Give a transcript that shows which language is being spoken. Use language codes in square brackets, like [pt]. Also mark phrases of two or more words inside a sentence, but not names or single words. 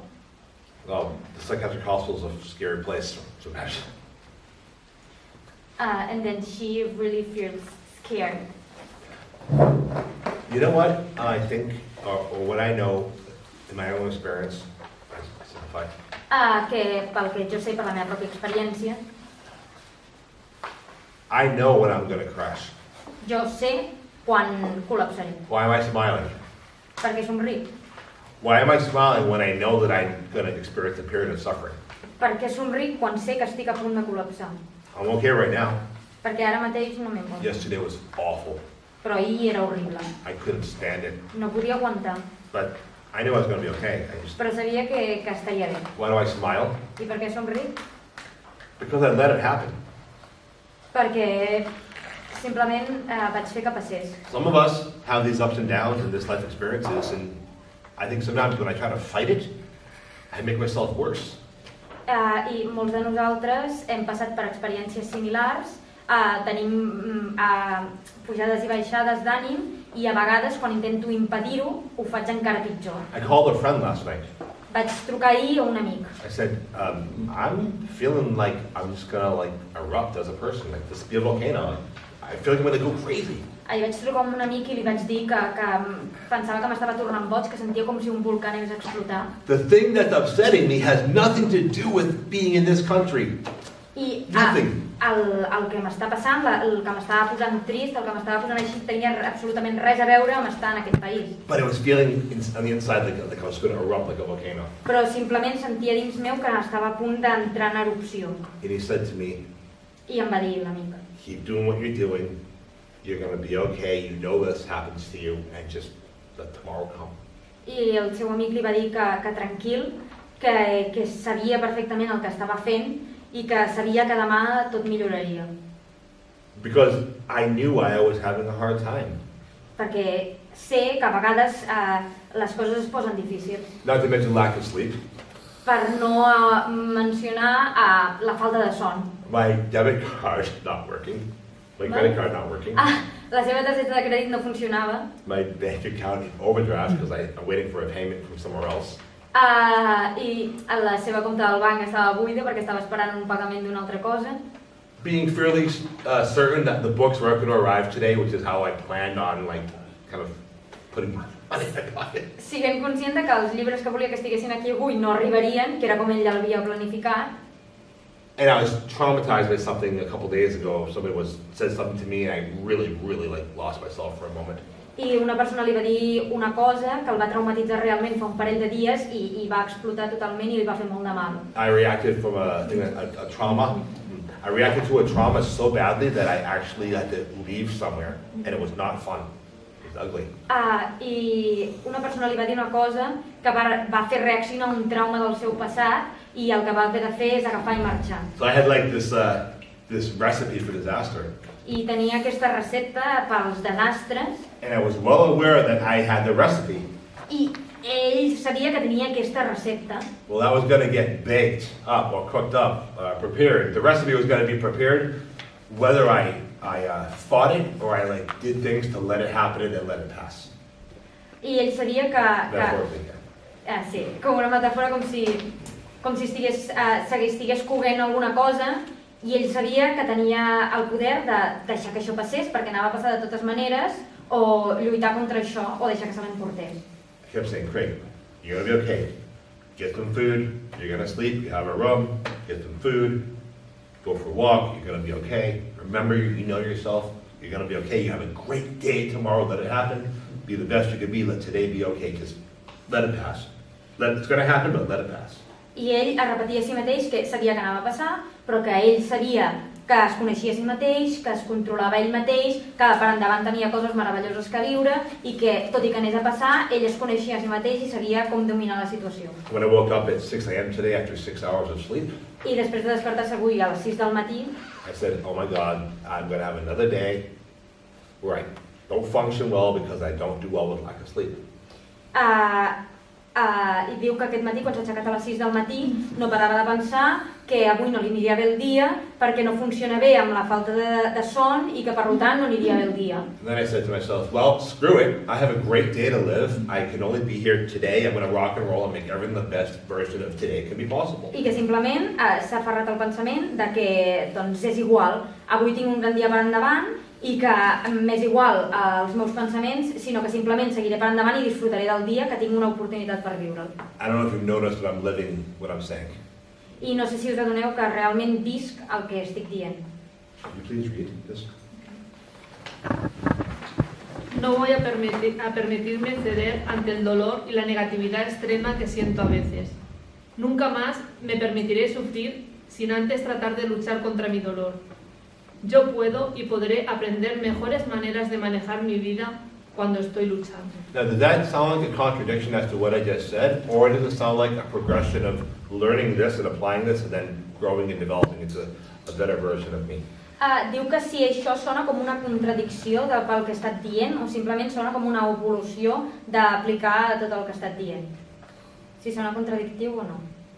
[en] Well, the psychiatric hospital is a scary place, so imagine. And then she really feels scared. You know what I think, or what I know in my own experience, I simplify. [ca] Que pel que jo sé, per la meva pròpia experiència, [en] I know when I'm going to crash. [ca] jo sé quan col·lapsaré. [en] Why am I smiling? [ca] Per què somric? [en] Why am I smiling when I know that I'm going to experience a period of suffering? [ca] Per què somric quan sé que estic a punt de col·lapsar? [en] I'm okay right now. [ca] Perquè ara mateix no m'he mort. [en] Yesterday was awful. [ca] Però ahir era horrible. [en] I couldn't stand it. [ca] No podia aguantar. [en] But I knew I was going to be okay. [ca] Però sabia que estaria bé. [en] Why do I smile? [ca] I per què somric? [en] Because I let it happen. [ca] Perquè simplement vaig fer que passés. [en] Some of us have these ups and downs in this life experiences, and I think sometimes when I try to fight it, I make myself worse. [ca] I molts de nosaltres hem passat per experiències similars, tenim pujades i baixades d'ànim i a vegades quan intento impedir-ho ho faig encara pitjor. [en] I called a friend last night. [ca] Vaig trucar ahir a un amic. [en] I said, I'm feeling like I'm just gonna erupt as a person, like this be a volcano. I feel like I'm gonna go crazy. [ca] Ahir vaig trucar a un amic i li vaig dir que pensava que m'estava tornant boig, que sentia com si un volcà anés a explotar. [en] The thing that's upsetting me has nothing to do with being in this country. I Nothing. [ca] el que m'està passant, el que m'estava posant trist, el que m'estava posant així, tenia absolutament res a veure amb estar en aquest país. [en] But I was feeling on the inside like I was gonna erupt like a volcano. [ca] Però simplement sentia dins meu que estava a punt d'entrar en erupció. [en] And he said to me, [ca] I em va dir l'amic, [en] keep doing what you're doing, you're going to be okay, you know this happens to you, and just let tomorrow come. [ca] I el seu amic li va dir que tranquil, que sabia perfectament el que estava fent i que sabia que demà tot milloraria. [en] Because I knew I was having a hard time. [ca] Perquè sé que a vegades les coses es posen difícils. [en] Not to mention lack of sleep. [ca] Per no mencionar la falta de son. [en] My debit card not working. My credit card not working. [ca] La seva targeta de crèdit no funcionava. [en] My bank account in overdraft because I'm waiting for a payment from somewhere else. [ca] I la seva compta del banc estava buida perquè estava esperant un pagament d'una altra cosa. [en] Being fairly certain that the books weren't going to arrive today, which is how I planned on kind of putting my money in my pocket. [ca] Siguent conscient que els llibres que volia que estiguessin aquí avui no arribarien, que era com ell ja l'havia planificat. [en] And I was traumatized by something a couple days ago. Somebody said something to me and I really lost myself for a moment. [ca] I una persona li va dir una cosa que el va traumatitzar realment fa un parell de dies i va explotar totalment i li va fer molt de mal. [en] I reacted from a trauma. I reacted to a trauma so badly that I actually had to leave somewhere and it was not fun. It was ugly. [ca] I una persona li va dir una cosa que va fer reaccionar a un trauma del seu passat i el que va haver de fer és agafar i marxar. [en] So I had this recipe for disaster. [ca] I tenia aquesta recepta pels desastres. [en] And I was well aware that I had the recipe. [ca] I ell sabia que tenia aquesta recepta. [en] Well, that was going to get baked up or cooked up, prepared. The recipe was going to be prepared whether I fought it or I did things to let it happen and then let it pass. [ca] I ell sabia que sí, com una metàfora, com si estigués coguent alguna cosa i ell sabia que tenia el poder de deixar que això passés perquè anava a passar de totes maneres o lluitar contra això o deixar que se l'emportés. [en] I kept saying, Craig, you're going to be okay. Get some food, you're going to sleep, you have a room, get some food, go for a walk, you're going to be okay. Remember, you know yourself, you're going to be okay. You have a great day tomorrow, let it happen. Be the best you can be, let today be okay. Just let it pass. It's going to happen, but let it pass. [ca] I ell es repetia a si mateix que sabia que anava a passar, però que ell sabia que es coneixia a si mateix, que es controlava ell mateix, que per endavant tenia coses meravelloses que viure i que, tot i que anés a passar, ell es coneixia a si mateix i sabia com dominar la situació. [en] When I woke up at 6 a.m. today after 6 hours of sleep, [ca] I després de despertar-se avui a les 6 del matí, [en] I said, oh my God, I'm going to have another day where I don't function well because I don't do well with lack of sleep. [ca] I diu que aquest matí, quan s'ha aixecat a les 6 del matí, no parava de pensar que avui no li aniria bé el dia perquè no funciona bé amb la falta de son i que per tant no aniria bé el dia. [en] And then I said to myself, well, screw it. I have a great day to live. I can only be here today. I'm going to rock and roll and make everything the best version of today can be possible. [ca] I que simplement s'ha aferrat al pensament de que doncs és igual, avui tinc un gran dia per endavant i que m'és igual els meus pensaments, sinó que simplement seguiré per endavant i disfrutaré del dia que tinc una oportunitat per viure'l. [en] I don't know if you've noticed, but I'm living what I'm saying. [ca] I no sé si us adoneu que realment visc el que estic dient. [en] Could you please read this? [es] No voy a permitirme ceder ante el dolor y la negatividad extrema que siento a veces. Nunca más me permitiré sufrir sin antes tratar de luchar contra mi dolor. Yo puedo y podré aprender mejores maneras de manejar mi vida cuando estoy luchando. [en] Now, does that sound like a contradiction as to what I just said, or does it sound like a progression of learning this and applying this and then growing and developing into a better version of me? [ca] Diu que si això sona com una contradicció pel que he estat dient o simplement sona com una evolució d'aplicar tot el que he estat dient. Si sona contradictiu o no.